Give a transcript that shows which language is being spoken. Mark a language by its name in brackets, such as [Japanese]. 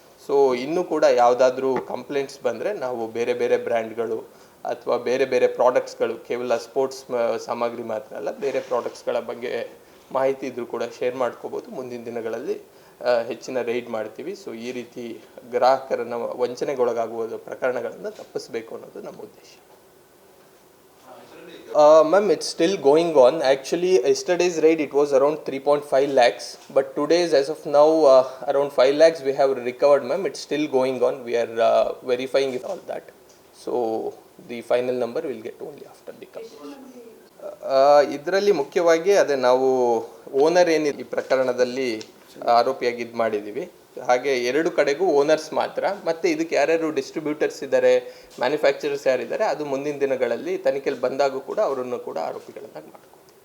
[Kannada] So ಇನ್ನೂ ಕೂಡ ಯಾವುದಾದ್ರೂ ಕಂಪ್ಲೇಂಟ್ಸ್ ಬಂದರೆ ನಾವು ಬೇರೆ ಬೇರೆ ಬ್ರ್ಯಾಂಡ್ಗಳು ಅಥವಾ ಬೇರೆ ಬೇರೆ ಪ್ರಾಡಕ್ಟ್ಸ್ಗಳು, ಕೇವಲ ಸ್ಪೋರ್ಟ್ಸ್ ಸಾಮಗ್ರಿ ಮಾತ್ರ ಅಲ್ಲ, ಬೇರೆ ಪ್ರಾಡಕ್ಟ್ಸ್ಗಳ ಬಗ್ಗೆ ಮಾಹಿತಿ ಇದ್ರೂ ಕೂಡ ಶೇರ್ ಮಾಡ್ಕೋಬೋದು. ಮುಂದಿನ ದಿನಗಳಲ್ಲಿ ಹೆಚ್ಚಿನ ರೈಡ್ ಮಾಡ್ತೀವಿ. ಸೊ ಈ ರೀತಿ ಗ್ರಾಹಕರನ್ನು ವಂಚನೆಗೊಳಗಾಗುವ ಪ್ರಕರಣಗಳನ್ನು ತಪ್ಪಿಸಬೇಕು ಅನ್ನೋದು ನಮ್ಮ ಉದ್ದೇಶ. [English] Ma'am, it's still going on. Actually, yesterday's raid it was around 3.5 lakhs, but today's as of now around 5 lakhs we have recovered, ma'am. It's still going on. We are verifying all that. So the final number will get only after the company. [Kannada] ಇದರಲ್ಲಿ ಮುಖ್ಯವಾಗಿ ಅದೇ ನಾವು owner ಏನಿದೆ ಈ ಪ್ರಕರಣದಲ್ಲಿ ಆರೋಪಿಯಾಗಿ ಇದು ಮಾಡಿದ್ದೀವಿ. ಹಾಗೆ ಎರಡು ಕಡೆಗೂ ಓನರ್ಸ್ ಮಾತ್ರ, ಮತ್ತು ಇದಕ್ಕೆ ಯಾರ್ಯಾರು ಡಿಸ್ಟ್ರಿಬ್ಯೂಟರ್ಸ್ ಇದ್ದಾರೆ, ಮ್ಯಾನುಫ್ಯಾಕ್ಚರರ್ಸ್ ಯಾರಿದ್ದಾರೆ, ಅದು ಮುಂದಿನ ದಿನಗಳಲ್ಲಿ ತನಿಖೆಯಲ್ಲಿ ಬಂದಾಗೂ ಕೂಡ ಅವರನ್ನು ಕೂಡ ಆರೋಪಿಗಳನ್ನಾಗಿ ಮಾಡ್ತೀವಿ.